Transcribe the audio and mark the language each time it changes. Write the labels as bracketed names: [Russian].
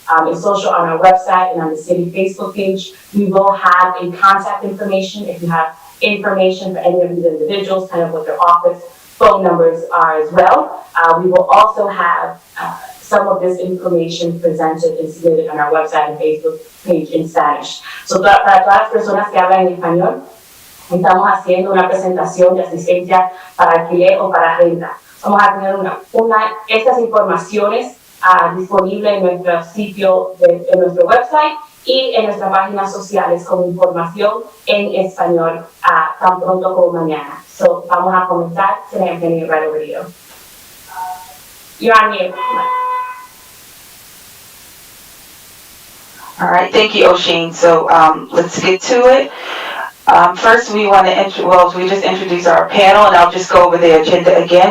[English] It's social on our website and on the city Facebook page. We will have a contact information if you have information for any of these individuals, kind of what their office phone numbers are as well. We will also have some of this information presented and submitted on our website and Facebook page in Spanish. [Spanish] So para todas las personas que hablan en español, estamos haciendo una presentación de asistencia para alquiler o para renta. Vamos a tener estas informaciones disponibles en nuestro sitio, en nuestro website y en nuestras páginas sociales con información en español tan pronto como mañana. So, vamos a comenzar. [English] Today I'm handing it right over to you. You're on mute. All right, thank you, Oshin. So let's get to it. First, we want to we just introduced our panel, and I'll just go over the agenda again.